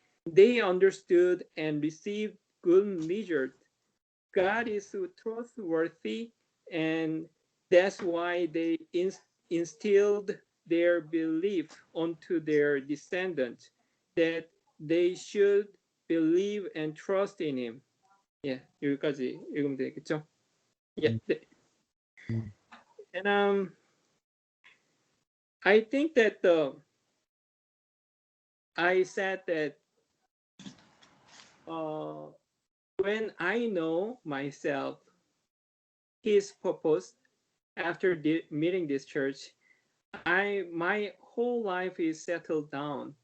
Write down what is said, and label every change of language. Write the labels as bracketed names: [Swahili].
[English] They understood and received good results. God is trustworthy, and that's why they instilled their belief onto their descendants that they should believe and trust in him. [Korean] 예, 여기까지 읽으면 되겠죠? 예, 네. [English] And I think that I said that when I know myself, His purpose after meeting this church, my whole life is settled down.